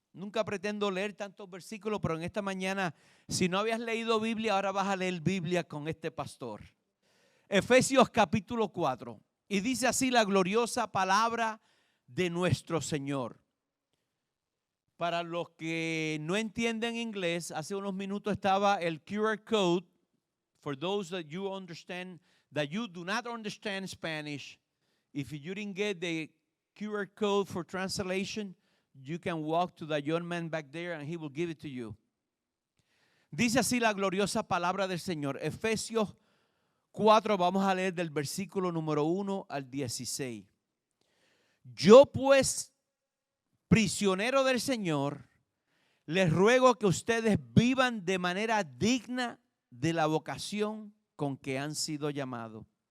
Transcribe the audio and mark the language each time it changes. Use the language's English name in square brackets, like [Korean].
[Spanish] Nunca pretendo leer tantos versículos, pero en esta mañana, si no habías leído Biblia, ahora vas a leer Biblia con este pastor. Efesios capítulo 4. Y dice así la gloriosa palabra de nuestro Señor. Para los que no entienden inglés, hace unos minutos estaba el QR code. [English] For those that you do not understand Spanish, if you didn't get the QR code for translation, you can walk to the young man back there and he will give it to you. [Spanish] Dice así la gloriosa palabra del Señor. Efesios 4, vamos a leer del versículo número 1 al 16. Yo pues, prisionero del Señor, les ruego que ustedes vivan de manera digna de la vocación con que han sido llamados.